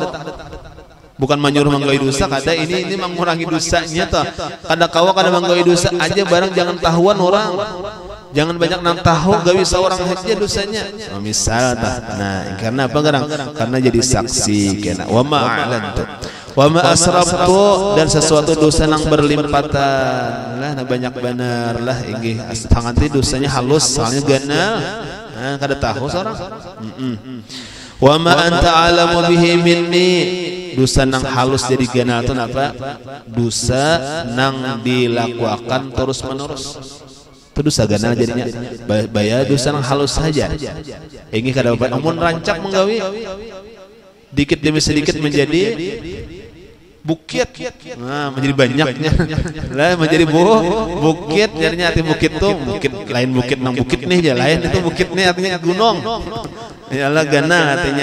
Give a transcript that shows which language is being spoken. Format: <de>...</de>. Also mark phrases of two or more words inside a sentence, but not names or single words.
<bjn>Bukan menyuruh menggawi dosa kada ini mengurangi dosanya tuh. Kada kawa kada menggawi dosa aja barang jangan tahuan orang. Jangan banyak nang tahu gawi seorang saja dosanya. Misal nah karena apa garang? Karena jadi saksi kena</bjn> <ar>وما أعلنت وما أسرفت</ar> <bjn>dan sesuatu dosa nang berlimpatan lah banyak benar lah inggih panganti dosanya halus soalnya ganal kada tahu seorang.</bjn> <ar>وما أنت أعلم به مني</ar> <bjn>dosa nang halus jadi ganal itu apa? Dosa nang dilakukan terus menerus itu dosa ganal jadinya bayar dosa nang halus saja. Ini kada dapat amun rancak menggawi dikit demi sedikit menjadi bukit, nah menjadi banyaknya lah menjadi bukit jadinya arti bukit tuh bukit lain bukit nang bukit nih aja lain itu bukit nih artinya gunung ya Allah ganal artinya.</bjn>